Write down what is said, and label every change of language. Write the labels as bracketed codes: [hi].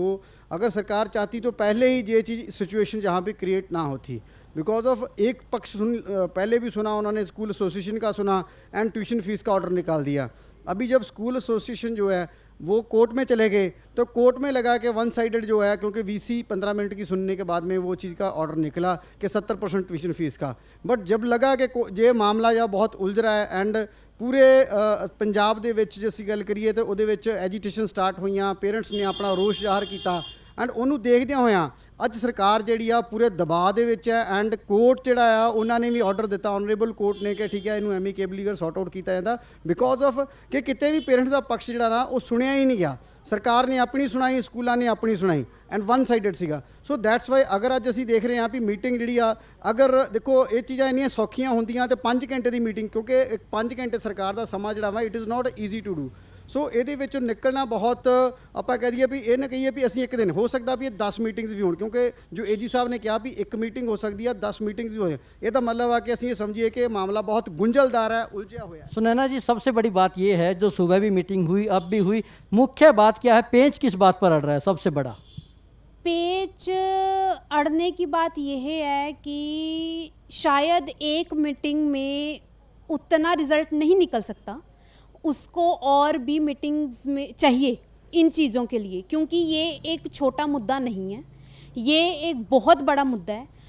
[hi] जो अगर सरकार चाहती तो पहले ही ये चीज़ सिचुएशन जहाँ पे क्रिएट ना होती, बिकॉज ऑफ एक पक्ष पहले भी सुना उन्होंने, स्कूल एसोसिएशन का सुना एंड ट्यूशन फीस का ऑर्डर निकाल दिया। अभी जब स्कूल एसोसिएशन जो है वो कोर्ट में चले गए, तो कोर्ट में लगा के वन साइडेड जो है, क्योंकि वीसी 15 मिनट की सुनने के बाद में वो चीज़ का ऑर्डर निकला कि 70% ट्यूशन फीस का। बट जब लगा कि ये मामला या बहुत उलझ रहा है एंड पूरे पंजाब [pa] ਦੇ ਵਿੱਚ ਜੇ ਅਸੀਂ ਗੱਲ ਕਰੀਏ ਤਾਂ ਉਹਦੇ ਵਿੱਚ ਐਜੀਟੇਸ਼ਨ ਸਟਾਰਟ ਹੋਈਆਂ, ਪੇਰੈਂਟਸ ਨੇ ਆਪਣਾ ਰੋਸ ਜ਼ਾਹਰ ਕੀਤਾ ਐਂਡ ਉਹਨੂੰ ਦੇਖਦਿਆਂ ਹੋਇਆਂ ਅੱਜ ਸਰਕਾਰ ਜਿਹੜੀ ਆ ਪੂਰੇ ਦਬਾਅ ਦੇ ਵਿੱਚ ਹੈ ਐਂਡ ਕੋਰਟ ਜਿਹੜਾ ਆ ਉਹਨਾਂ ਨੇ ਵੀ ਆਰਡਰ ਦਿੱਤਾ, ਆਨਰੇਬਲ ਕੋਰਟ ਨੇ ਕਿ ਠੀਕ ਹੈ ਇਹਨੂੰ ਐਮੀਕੇਬਲੀ ਅਗਰ ਸੌਟ ਆਊਟ ਕੀਤਾ ਜਾਂਦਾ, ਬਿਕॉज ਆਫ ਕਿ ਕਿਤੇ ਵੀ ਪੇਰੈਂਟਸ ਦਾ ਪੱਖ ਜਿਹੜਾ ਨਾ ਉਹ ਸੁਣਿਆ ਹੀ ਨਹੀਂ ਗਿਆ। ਸਰਕਾਰ ਨੇ ਆਪਣੀ ਸੁਣਾਈ, ਸਕੂਲਾਂ ਨੇ ਆਪਣੀ ਸੁਣਾਈ ਐਂਡ वन ਸਾਈਡਡ ਸੀਗਾ। ਸੋ ਦੈਟਸ ਵਾਈ ਅਗਰ ਅੱਜ ਅਸੀਂ ਦੇਖ ਰਹੇ ਹਾਂ ਵੀ ਮੀਟਿੰਗ ਜਿਹੜੀ ਆ, ਅਗਰ ਦੇਖੋ ਇਹ ਚੀਜ਼ਾਂ ਇੰਨੀਆਂ ਸੌਖੀਆਂ ਹੁੰਦੀਆਂ ਤੇ 5 ਘੰਟੇ ਦੀ ਮੀਟਿੰਗ, ਕਿਉਂਕਿ 5 ਘੰਟੇ ਸਰਕਾਰ ਦਾ ਸਮਾਂ ਜਿਹੜਾ ਵਾ [en] It is not easy to do. [pa] ਸੋ ਇਹਦੇ ਵਿੱਚੋਂ ਨਿਕਲਣਾ ਬਹੁਤ, ਆਪਾਂ ਕਹਿ ਦਈਏ ਵੀ ਇਹ ਨਾ ਕਹੀਏ ਵੀ ਅਸੀਂ ਇੱਕ ਦਿਨ, ਹੋ ਸਕਦਾ ਵੀ ਇਹ 10 ਮੀਟਿੰਗਸ ਵੀ ਹੋਣ, ਕਿਉਂਕਿ ਜੋ ਏਜੀ ਸਾਹਿਬ ਨੇ ਕਿਹਾ ਵੀ ਇੱਕ ਮੀਟਿੰਗ ਹੋ ਸਕਦੀ ਆ, 10 ਮੀਟਿੰਗਸ ਵੀ ਹੋ ਜਾਣ। ਇਹਦਾ ਮਤਲਬ ਆ ਕਿ ਅਸੀਂ ਇਹ ਸਮਝੀਏ ਕਿ ਮਾਮਲਾ [hi] बहुत गुंजलदार है, उलझा हुआ है। सुनैना जी, सबसे बड़ी बात ये है, जो सुबह भी मीटिंग हुई अब भी हुई, मुख्य बात क्या है, पेच किस बात पर अड़ रहा है सबसे बड़ा? पेच अड़ने की बात यह है कि शायद एक मीटिंग में उतना रिज़ल्ट नहीं निकल सकता, उसको और भी मीटिंग्स में चाहिए इन चीज़ों के लिए, क्योंकि ये एक छोटा मुद्दा नहीं है, ये एक बहुत बड़ा मुद्दा है।